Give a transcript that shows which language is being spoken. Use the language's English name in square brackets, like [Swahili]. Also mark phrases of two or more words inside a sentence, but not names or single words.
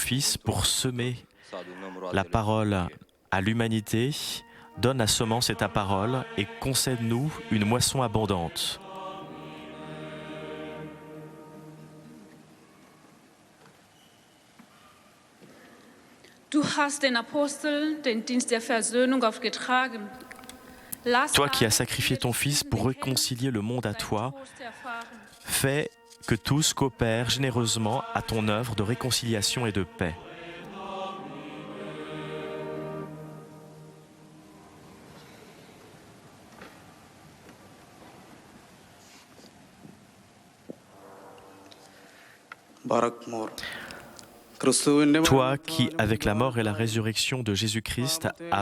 [French] Fils pour semer la parole à l'humanité, donne la semence et ta parole et concède-nous une moisson abondante. [German] Du hast den Aposteln den Dienst der Versöhnung aufgetragen. [French] Toi qui as sacrifié ton Fils pour réconcilier le monde à toi, fais que tous coopèrent généreusement à ton œuvre de réconciliation et de paix. Toi qui, avec la mort et la résurrection de Jésus-Christ, as